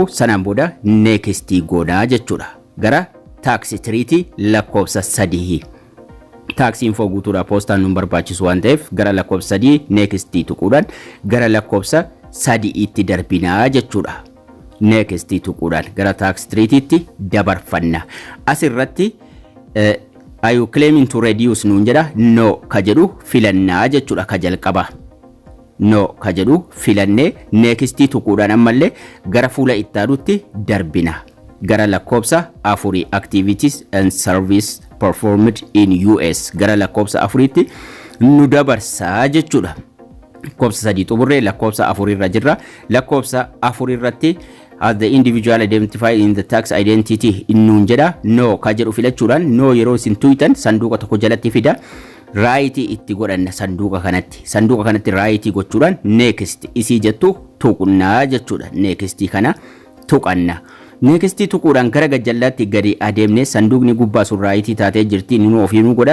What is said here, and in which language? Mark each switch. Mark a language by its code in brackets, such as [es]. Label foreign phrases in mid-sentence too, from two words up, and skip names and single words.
[om] Sanaan booda next goonaa jechuudha. Gara taaksii tiriitii lakkoofsa 3 taaksiin foo guutuudha poostaan nu barbaachisu waan ta'eef gara lakkoofsa 3 next tuquudhaan gara lakkoofsa 3 itti darbinaa jechuudha. Next tuquudhaan gara taaksii tiriitiitti dabarfanna. Asirratti [en] are you claiming to reduce [om] nuun jedha no ka jedhu filannaa jechuudha. Ka jalqaba no ka jedhu filannee next tuquudhaan ammallee gara fuula ittaanutti darbina. Gara lakkoofsa 4 [en] activities and service performed in US [om] gara lakkoofsa 4tti nu dabarsaa jechuudha. Lakkoofsa 3 xumurree lakkoofsa 4 irra jirra. Lakkoofsa 4 irratti [en] as the individual identified in the tax identity [om] innuun jedha no ka jedhu filachuudhaan no yeroo isin tuqxan sanduuqa tokko jalatti fida. raayitii itti godhanna sanduuqa kanatti raayitii gochuudhaan next isii jettu tuqnaa jechuudha. Next kana tuqanna. Next tuquudhaan gara gajjallaatti gadi adeemne sanduuqni gubbaa sun raayitii taatee jirti nu ofiinuu godha.